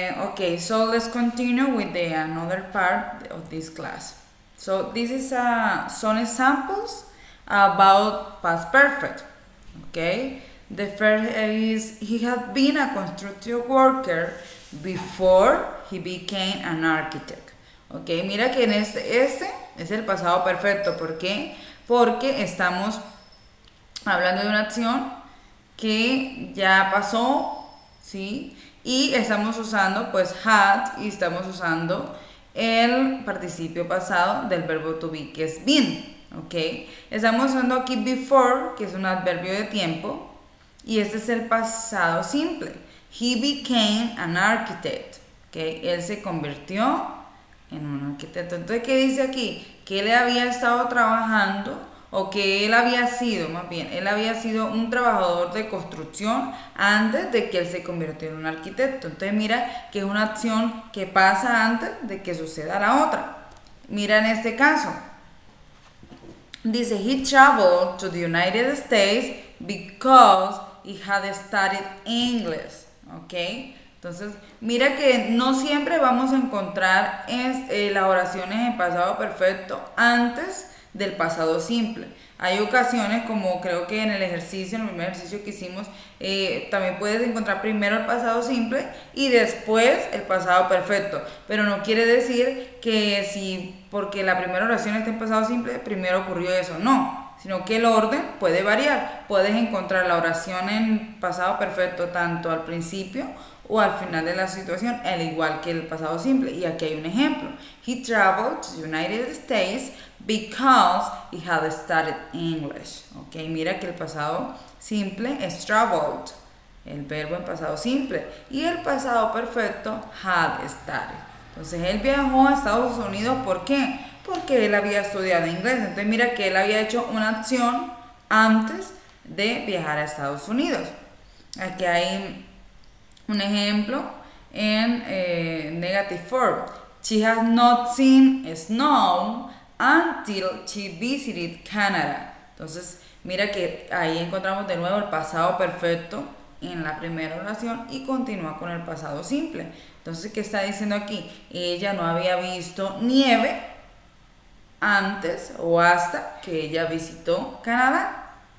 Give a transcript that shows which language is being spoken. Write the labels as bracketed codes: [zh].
[en] Okay, so let's continue with the another part of this class. So this is some examples about past perfect. Okay, the first is he had been a construction worker before he became an architect. [es] Okay, mira que en este es el pasado perfecto. ¿Por qué? Porque estamos hablando de una acción que ya pasó, ¿sí? Y estamos usando pues had y estamos usando el participio pasado del verbo to be, que es been, ¿ok? Estamos usando aquí before, que es un adverbio de tiempo, y este es el pasado simple. [en] He became an architect, ¿ok? [es] Él se convirtió en un arquitecto. Entonces, ¿qué dice aquí? Que él había estado trabajando, o que él había sido, más bien, él había sido un trabajador de construcción antes de que él se convirtiera en un arquitecto. Entonces mira que es una acción que pasa antes de que suceda la otra. Mira en este caso. Dice, [en] he traveled to the United States because he had studied English. ¿Ok? [es] Entonces, mira que no siempre vamos a encontrar las oraciones en pasado perfecto antes del pasado simple. Hay ocasiones, como creo que en el ejercicio, en el primer ejercicio que hicimos, también puedes encontrar primero el pasado simple y después el pasado perfecto. Pero no quiere decir que si, porque la primera oración está en pasado simple, primero ocurrió eso. No, sino que el orden puede variar. Puedes encontrar la oración en pasado perfecto tanto al principio o al final de la situación, al igual que el pasado simple. Y aquí hay un ejemplo. [en] He traveled to the United States because he had studied English. [es] Ok, mira que el pasado simple es traveled, el verbo en pasado simple. Y el pasado perfecto, had studied. Entonces él viajó a Estados Unidos, ¿por qué? Porque él había estudiado inglés. Entonces mira que él había hecho una acción antes de viajar a Estados Unidos. Aquí hay un ejemplo en [en] negative form. She has not seen snow until she visited Canada. [es] Entonces, mira que ahí encontramos de nuevo el pasado perfecto en la primera oración y continúa con el pasado simple. Entonces, ¿qué está diciendo aquí? Ella no había visto nieve antes o hasta que ella visitó Canadá.